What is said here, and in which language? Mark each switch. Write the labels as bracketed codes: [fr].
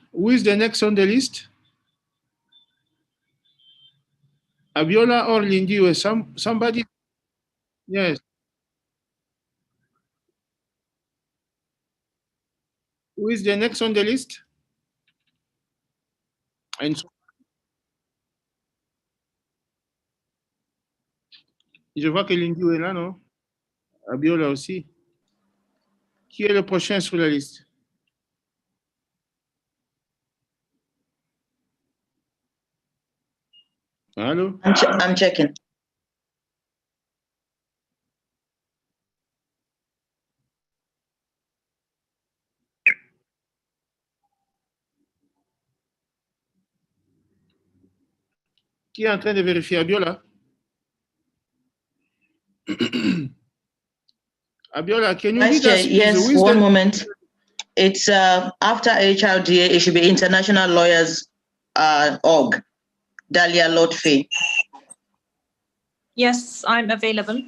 [en] Who is the next on the list? Abiola or Lindy or somebody? Yes. Who is the next on the list? [fr] And je vois que Lindy est là, non? Abiola aussi. Qui est le prochain sur la liste? Allô? [en] I'm checking. [fr] Qui est en train de vérifier? Abiola? [en] Abiola, can you read us, please? Yes, one moment. It's after HRDA, it should be International Lawyers Org. Dalia Lotfi. Yes, I'm available.